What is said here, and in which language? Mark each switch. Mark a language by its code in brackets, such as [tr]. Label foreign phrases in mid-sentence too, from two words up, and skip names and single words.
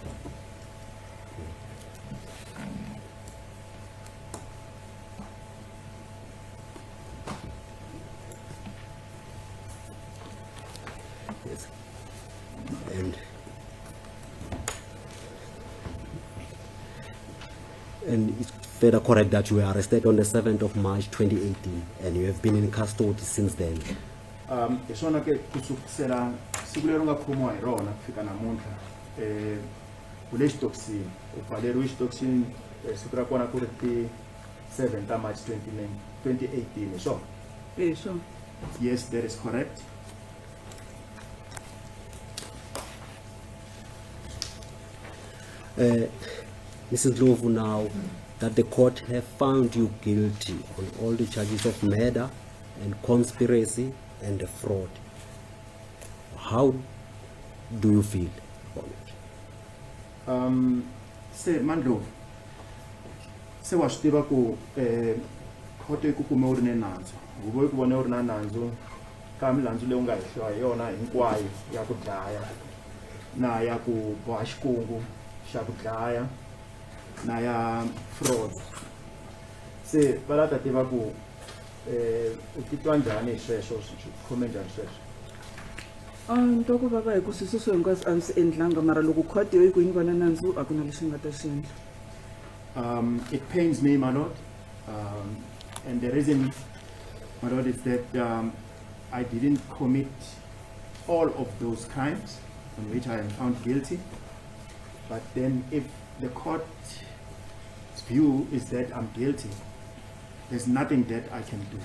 [en] Yes. And it's further correct that you were arrested on the 7th of March 2018 and you have been in custody since then. [ts] Isona ke kusukisela siku lero nga khomiwa hi rona kufika namuntlha u le xitokisini u pfaleriwe xitokisini siku ra kona ku ri ti 7 ta March 2018 so [en] Sure. yes, that is correct. Mrs. Ndlovu, now that the court have found you guilty on all the charges of murder and conspiracy and fraud, how do you feel about it? [ts] Se Mandlovu se wa swi tiva ku court yi ku kume u ri ne nandzu huvo yi ku vone u ri na nandzu ka milandzu leyi u nga hehliwa hi yona hinkwayo ya ku dlaya na ya ku boha xikungu xa ku dlaya na ya fraud. Se va la ta tiva ku u titwa njhani hi sweswo swi khome njhani sweswo? Ni twa ku vava hi ku swilo sweswo hinkwaswo a ni swi endlanga mara loko court yo yi ku yi ni vona nandzu a ku na lexi ni nga ta xi endla. [en] It pains me, my lord, and the reason, my lord, is that I didn't commit all of those crimes on which I am found guilty. But then if the court's view is that I'm guilty, there's nothing that I can do.